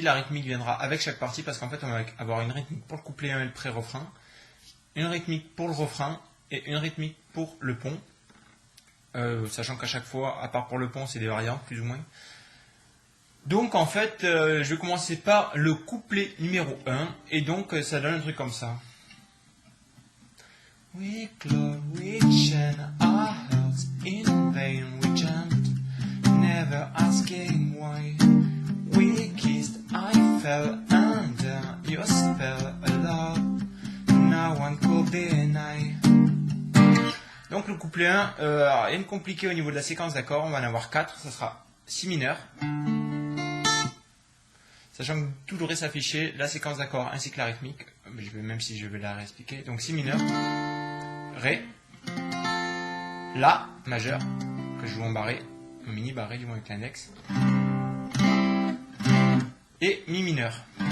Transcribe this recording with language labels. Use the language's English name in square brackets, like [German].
[French] La rythmique viendra avec chaque partie parce qu'en fait on va avoir une rythmique pour le couplet et le pré-refrain, une rythmique pour le refrain et une rythmique pour le pont. Sachant qu'à chaque fois, à part pour le pont, c'est des variantes plus ou moins. Donc en fait, je vais commencer par le couplet numéro 1 et donc ça donne un truc comme ça. [English] We clawed, we chained our hearts in vain, we jumped, never asking why. We kissed, I fell under your spell of love. No one could deny. [French] Donc le couplet 1, rien de compliqué au niveau de la séquence d'accords, on va en avoir 4, ça sera si mineur. Sachant que tout devrait s'afficher la séquence d'accords ainsi que la rythmique, même si je vais la réexpliquer. Donc si mineur, ré, la majeur, que je joue en barré, en mini barré du moins avec l'index, et mi mineur.